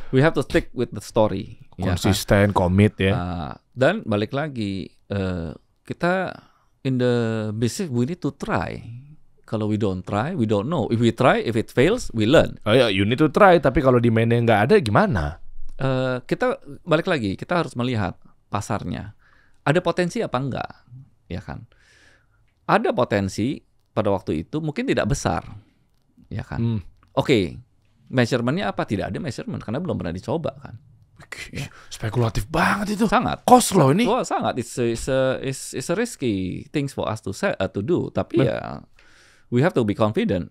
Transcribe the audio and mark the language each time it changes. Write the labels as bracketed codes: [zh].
[en] We have to stick with the story. [id] Konsisten, komit ya. Dan balik lagi, kita [en] in the business we need to try. Kalau we don't try, we don't know. If we try, if it fails, we learn. [id] Oh ya, [en] you need to try. [id] Tapi kalau demand-nya nggak ada, gimana? Kita balik lagi, kita harus melihat pasarnya. Ada potensi apa enggak, ya kan? Ada potensi pada waktu itu mungkin tidak besar, ya kan? Oke, measurement-nya apa? Tidak ada measurement karena belum pernah dicoba kan? Spekulatif banget itu. Sangat. Cost loh ini. Wah, sangat. [en] It's a risky things for us to do. [id] Tapi ya, [en] we have to be confident.